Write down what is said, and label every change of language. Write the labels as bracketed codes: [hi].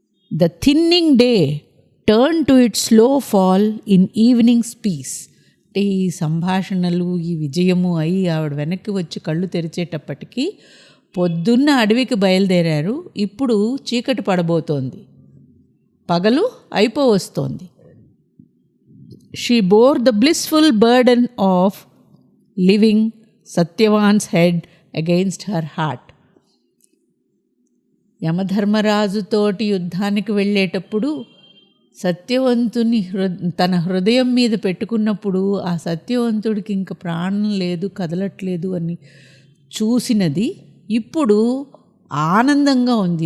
[en] The thinning day turn to it slow fall in evenings peace. [te] అంటే ఈ సంభాషణలు, ఈ విజయము అయి ఆవిడ వెనక్కి వచ్చి కళ్ళు తెరిచేటప్పటికీ పొద్దున్న అడవికి బయలుదేరారు. ఇప్పుడు చీకటి పడబోతోంది, పగలు అయిపోవస్తోంది. [en] She bore the blissful burden of living Satyavan's head against her heart. [te] యమధర్మరాజుతోటి యుద్ధానికి వెళ్ళేటప్పుడు సత్యవంతుని తన హృదయం మీద పెట్టుకున్నప్పుడు ఆ సత్యవంతుడికి ఇంక ప్రాణం లేదు, కదలట్లేదు అని చూసినది ఇప్పుడు ఆనందంగా ఉంది.